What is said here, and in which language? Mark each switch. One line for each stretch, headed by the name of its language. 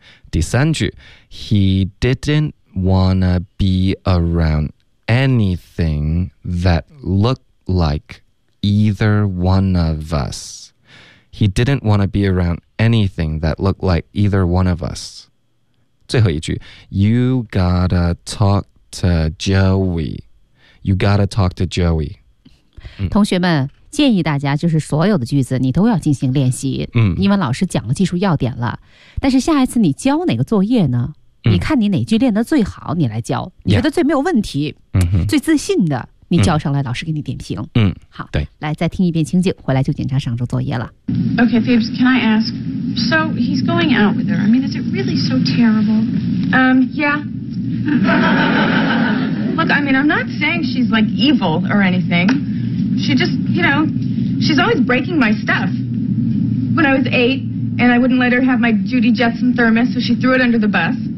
Chinese: 第三句
English: He didn't wanna be around anything that looked like either one of us. He didn't wanna be around anything that looked like either one of us.
Chinese: 最后一句
English: You gotta talk to Joey You gotta talk to Joey
Chinese: 同学们建议大家就是所有的句子你都要进行练习、嗯、因为老师讲了技术要点了但是下一次你交哪个作业呢、嗯、你看你哪句练得最好你来交你觉得最没有问题、
English: yeah.
Chinese: 最自信的你交上来老师给你点评、嗯、好对来再听一遍情景回来就检查上周作业了
English: OK Phoebs Can I ask So he's going out with her I mean is it really so terrible Yeah Look I mean I'm not saying she's like evil or anything She just you know She's always breaking my stuff When I was 8 And I wouldn't let her have my Judy Jetson thermos So she threw it under the bus